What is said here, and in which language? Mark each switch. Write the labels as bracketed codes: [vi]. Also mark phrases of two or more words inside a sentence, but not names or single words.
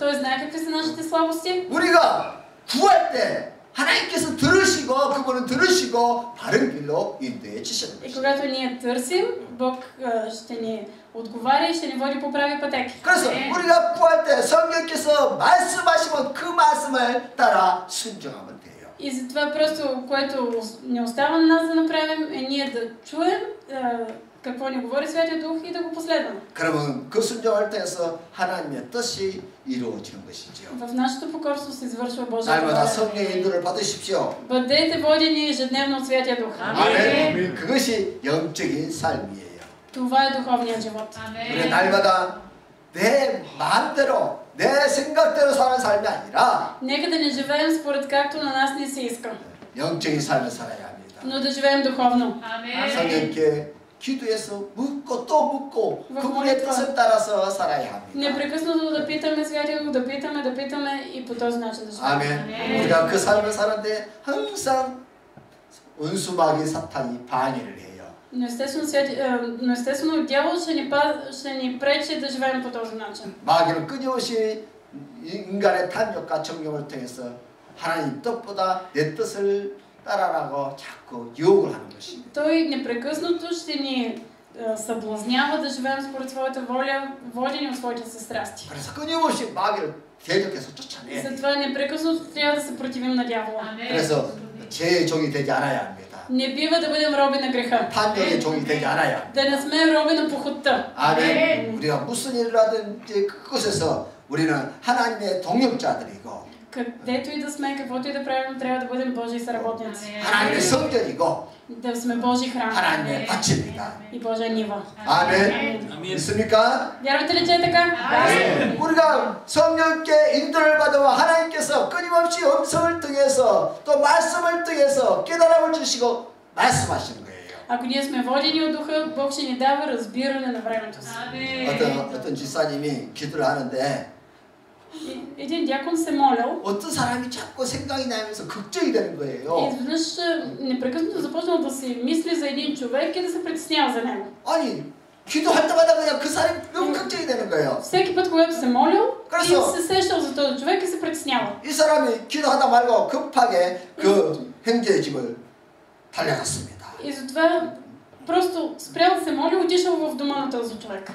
[bg] Той знае какви са нашите слабости. [ko] 우리가 구할 때 하나님께서 들으시고 그분은 들으시고 바른 길로 인도해 주시는 [bg] И [ko] 것입니다. [bg] когато ние търсим, Бог ще ни отговаря и ще ни води по прави пътеки. [ko] 그래서 우리가 구할 때 성령께서 말씀하시면 그 말씀을 따라 순종하면 돼요. [bg] И затова просто, което не остава на нас да направим, е ние да чуем какво ни говори Святия Дух и да го последваме. [ko] 그러면 그 순종을 통해서 하나님의 뜻이 이루어지는 것이죠. [bg] В нашето покорство се извършва Божията [ko] 날마다 [bg] воля. [ko] 성령의 인도를 받으십시오. [bg] Бъдете водени ежедневно от Святия Дух. [ko] 아멘. 그것이 영적인 삶이에요. [bg] Това е духовният живот. [ko] 우리 날마다 내 마음대로 내 생각대로 사는 삶이 아니라 [bg] Нека да не живеем според както на нас не се иска, [ko] 영적인 삶을 살아야 합니다. [bg] но да живеем духовно. [ko] 성령께 기도해서 묻고 또 묻고 그분의 뜻을 따라서 살아야 합니다. [bg] Непрекъснато да питаме Святия Дух, да питаме и по този начин да живеем. [ko] 아멘. 우리가 그 삶을 사는데 항상 원수마귀 사탄이 방해를 해요. [bg] Но естествено дявол ще ни пречи да живеем по този начин. [ko] 마귀는 끊임없이 인간의 탐욕과 정욕을 통해서 하나님 뜻보다 내 뜻을 따라라고 자꾸 유혹을 하는 것입니다. [bg] Той непрекъснато ще ни съблазнява да живеем според своята воля, водени от своите си страсти. [ko] 그래서 끊임없이 마귀를 대적해서 쫓아내야 돼요. [bg] Затова непрекъснато трябва да се противим на дявола. [ko] 그래서 제 종이 되지 않아야 합니다. [bg] Не бива да бъдем роби на греха. [ko] 탐욕의 종이 되지 않아야 합니다. [bg] Да не сме роби на похотта. [ko] 아멘. 우리가 무슨 일을 하든지 그곳에서 우리는 하나님의 동역자들이고 [bg] Където и да сме, каквото и да правим, трябва да бъдем Божии съработници. [ko] 하나님의 성전이고 [bg] Да сме Божий храм [ko] 하나님의 밭입니다. [bg] и Божия нива. [ko] 아멘. 믿습니까? [bg] Вярвате ли, че е така? [ko] 우리가 성령께 인도를 받으면 하나님께서 끊임없이 음성을 통해서 또 말씀을 통해서 깨달음을 주시고 말씀하시는 거예요. [bg] Ако ние сме водени от Духа, Бог ще ни дава разбиране на времето си. [ko] 어떤 지사님이 기도를 하는데 [bg] Един дякон се молил [ko] 어떤 사람이 자꾸 생각이 나면서 걱정이 되는 [bg] и [ko] 거예요. [bg] изведнъж непрекъснато започнал да си мисли за един човек и да се притеснява за него. [ko] 아니 기도할 때마다 그냥 그 사람이 너무 걱정이 되는 거예요. [bg] Всеки път, когато се молил, [ko] 그래서- [bg] и се сещал за този човек и се притеснява. [ko] 이 사람이 기도하다 말고 급하게 그 형제의 집을 달려갔습니다. [bg] И затова просто спрял да се моли, отишъл в дома на този човек.